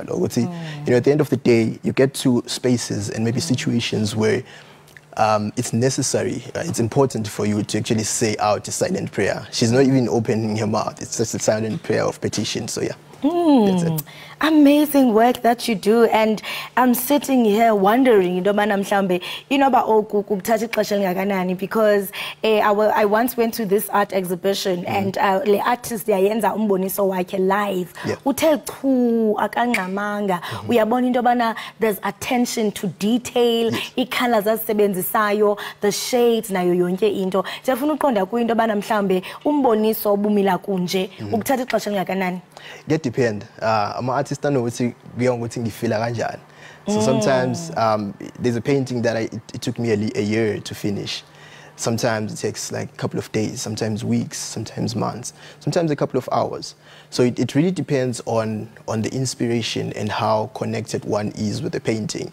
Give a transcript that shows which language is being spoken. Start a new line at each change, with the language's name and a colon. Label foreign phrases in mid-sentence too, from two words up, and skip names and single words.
English: You know, at the end of the day, you get to spaces and maybe situations where it's necessary, it's important for you to actually say out a silent prayer. She's not even opening her mouth. It's just a silent prayer of petition. So yeah. That's it. Amazing work that you do, and I'm sitting here wondering, you know, mhlambe, you know, about
Xhosa: ukuthatha ixesha lingakanani,
English: because I once went to this art exhibition and the artist
Xhosa: yayenza umboniso wakhe
English: live.
Xhosa: Uthe chu akangxamanga, uyabona into yobana
English: there's attention to detail,
Xhosa: iikhamera zazisebenzisayo,
English: the shades
Xhosa: nayo yonke into. Ndiyafuna uqonda kuyinto yobana mhlambe umboniso obumila kunje ukuthatha ixesha lingakanani.
English: Get depend. I'm an artist. I know what you feel like. So sometimes there's a painting that it took me a year to finish. Sometimes it takes like a couple of days, sometimes weeks, sometimes months, sometimes a couple of hours. So it really depends on the inspiration and how connected one is with the painting.